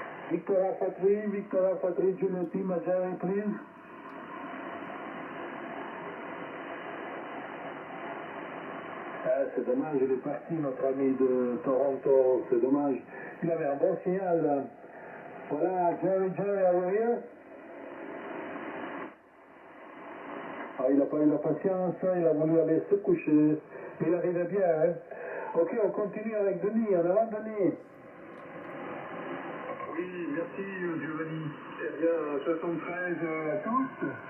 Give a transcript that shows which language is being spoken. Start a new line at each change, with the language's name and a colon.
English: Victor Alpha 3, Juliet Lima, Jerry, please.
French: Ah, c'est dommage, il est parti, notre ami de Toronto, c'est dommage. Il avait un bon signal. Voilà,
English: Jerry, are you here?
French: Ah, il n'a pas eu la patience, il a voulu aller se coucher. Il arrivait bien, hein. Ok, on continue avec Denis, en avant Denis. Oui, merci Giovanni. Eh bien, 73 à tous.